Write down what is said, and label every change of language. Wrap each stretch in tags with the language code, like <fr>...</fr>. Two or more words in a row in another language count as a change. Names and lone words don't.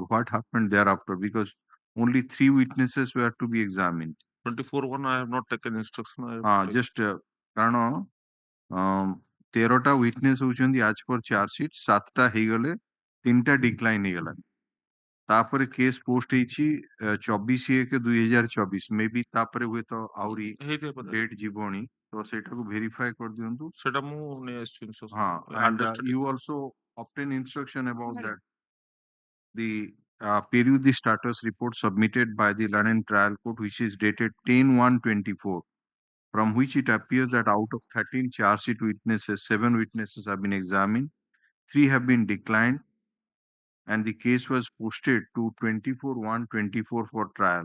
<en>What happened thereafter? Because only 3 witnesses were to be examined. 24/1 I have not taken instruction. I have to take.</en> <or>Just କାରଣ 13ଟା witness ହଉଛନ୍ତି</or> <en>as per charge sheet</en> <or>7ଟା ହେଇଗଲେ 3ଟା decline ହେଇଗଲା ତାପରେ</or> <en>case post</en> <or>ହେଇଛି 24/1/2024 ମେ ବି ତାପରେ ହୁଏ ତ ଆହୁରି ଡେଟ୍ ଯିବଣି ତ ସେଇଟାକୁ ଭେରିଫାଏ କରିଦିଅନ୍ତୁ ସେଟା ମୁଁ ନେଇ ଆସିଛି instruction.</or> <en>ହଁ and you also obtain instruction about that the period the status report submitted by the London Trial Court which is dated 10/1/24 from which it appears that out of 13 charge sheet witnesses 7 witnesses have been examined 3 have been declined and the case was posted to 24/1/24 for trial.</en>